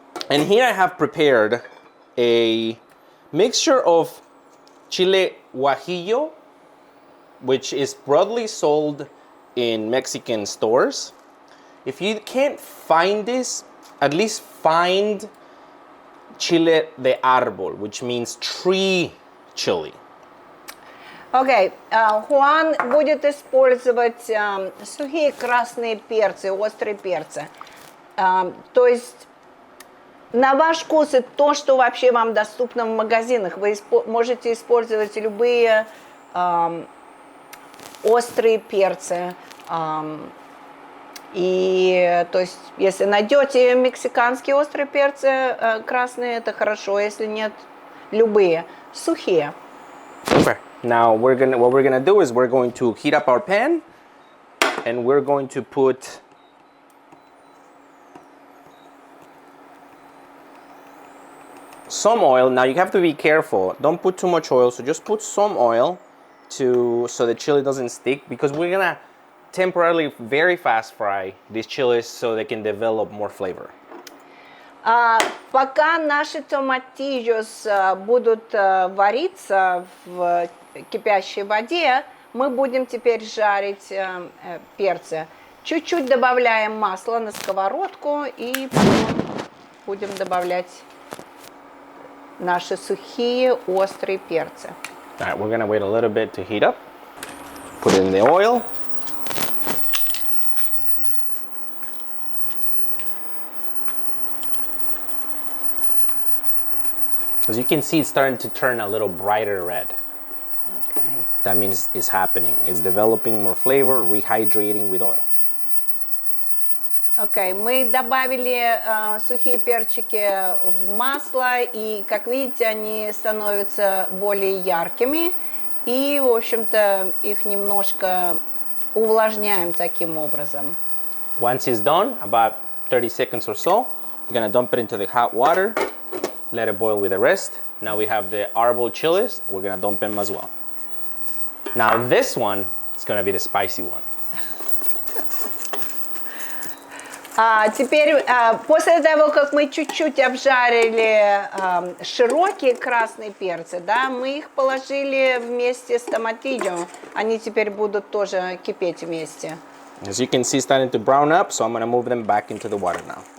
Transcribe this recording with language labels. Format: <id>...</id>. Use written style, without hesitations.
<en>And here I have prepared a mixture of chile guajillo, which is broadly sold in Mexican stores. If you can't find this, at least find chile de árbol, which means tree chili.</en> <ru>Окей. Хуан будет использовать сухие красные перцы, острые перцы. То есть на ваш вкус и то, что вообще вам доступно в магазинах. Вы можете использовать любые острые перцы. И то есть, если найдете мексиканские острые перцы красные, это хорошо. Если нет, любые сухие.</ru> <en>Okay. Now what we're gonna do is we're going to heat up our pan, and we're going to put some oil. Now you have to be careful. Don't put too much oil. So just put some oil so the chili doesn't stick, because we're gonna temporarily very fast fry these chilies so they can develop more flavor.</en> <ru>Пока наши томатильос будут вариться в кипящей воде, мы будем теперь жарить перцы. Чуть-чуть добавляем масла на сковородку и будем добавлять наши сухие острые перцы.</ru> <en>All right, we're gonna wait a little bit to heat up. Put it in the oil. As you can see, it's starting to turn a little brighter red. Okay. that means it's happening. It's developing more flavor, rehydrating with oil.</en> <ru>Окей, мы добавили сухие перчики в масло, и, как видите, они становятся более яркими, и, в общем-то, их немножко увлажняем таким образом.</ru> <en>Once it's done, about 30 seconds or so, you're gonna dump it into the hot water, let it boil with the rest. Now we have the arbol chilies, we're gonna dump them as well. Now this one is gonna be the spicy one.</en> <ru>Теперь, после того, как мы чуть-чуть обжарили широкие красные перцы, да, мы их положили вместе с томатильо. Они теперь будут тоже кипеть вместе.</ru> <en>As you can see, starting to brown up, so I'm gonna move them back into the water now.</en>